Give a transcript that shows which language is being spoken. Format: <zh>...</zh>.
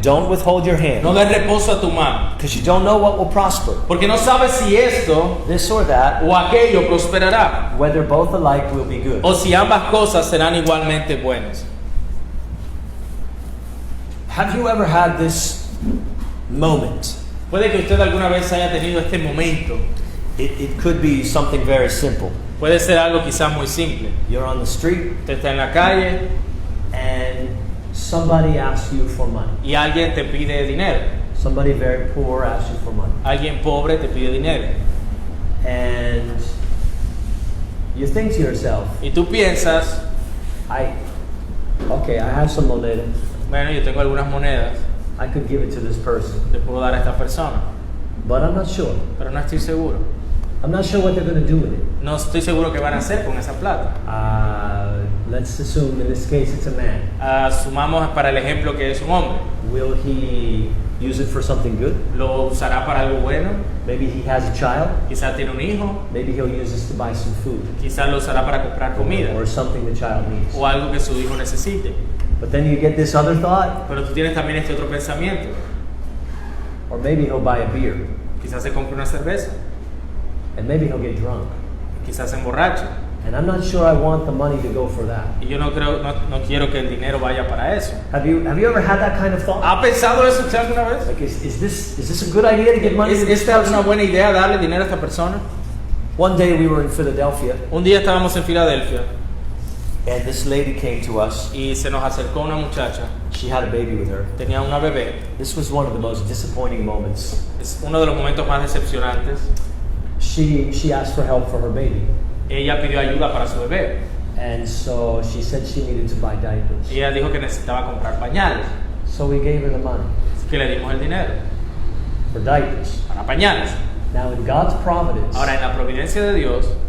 <en>don't withhold your hand.</en> <es>no des reposo a tu mano.</es> <en>Because you don't know what will prosper.</en> <es>Porque no sabes si esto</es> <en>This or that,</en> <es>o aquello prosperará.</es> <en>whether both alike will be good.</en> <es>O si ambas cosas serán igualmente buenas.</es> <en>Have you ever had this moment?</en> <es>Puede que usted alguna vez haya tenido este momento.</es> <en>It could be something very simple.</en> <es>Puede ser algo quizás muy simple.</es> <en>You're on the street</en> <es>Usted está en la calle</es> <en>and somebody asks you for money.</en> <es>y alguien te pide dinero.</es> <en>Somebody very poor asks you for money.</en> <es>Alguien pobre te pide dinero.</es> <en>And you think to yourself,</en> <es>Y tú piensas,</es> <en>I have some moneda.</en> <es>bueno, yo tengo algunas monedas,</es> <en>I could give it to this person.</en> <es>le puedo dar a esta persona,</es> <en>But I'm not sure.</en> <es>pero no estoy seguro.</es> <en>I'm not sure what they're going to do with it.</en> <es>No estoy seguro qué van a hacer con esa plata.</es> <en>Let's assume in this case it's a man.</en> <es>Asumamos para el ejemplo que es un hombre.</es> <en>Will he use it for something good?</en> <es>¿Lo usará para algo bueno?</es> <en>Maybe he has a child.</en> <es>Quizás tiene un hijo,</es> <en>Maybe he'll use this to buy some food</en> <es>quizás lo usará para comprar comida</es> <en>or something the child needs.</en> <es>o algo que su hijo necesite.</es> <en>But then you get this other thought,</en> <es>Pero tú tienes también este otro pensamiento.</es> <en>or maybe he'll buy a beer,</en> <es>Quizás se compre una cerveza,</es> <en>and maybe he'll get drunk.</en> <es>quizás se emborrache.</es> <en>And I'm not sure I want the money to go for that.</en> <es>Y yo no quiero que el dinero vaya para eso.</es> <en>Have you ever had that kind of thought?</en> <es>¿Ha pensado eso usted alguna vez?</es> <en>Like, is this a good idea to give money to this</en> <es>¿Esta es una</es> <en>person?</en> <es>buena idea darle dinero a esta persona?</es> <en>One day we were in Philadelphia,</en> <es>Un día estábamos en Filadelfia</es> <en>and this lady came to us.</en> <es>y se nos acercó una muchacha.</es> <en>She had a baby with her.</en> <es>Tenía una bebé.</es> <en>This was one of the most disappointing moments.</en> <es>Es uno de los momentos más decepcionantes.</es> <en>She asked for help for her baby,</en> <es>Ella pidió ayuda para su bebé.</es> <en>and so she said she needed to buy diapers.</en> <es>Ella dijo que necesitaba comprar pañales.</es> <en>So we gave her the money</en> <es>Así que le dimos el dinero</es> <en>for diapers.</en> <es>para pañales.</es> <en>Now in God's providence,</en> <es>Ahora, en la providencia de Dios,</es>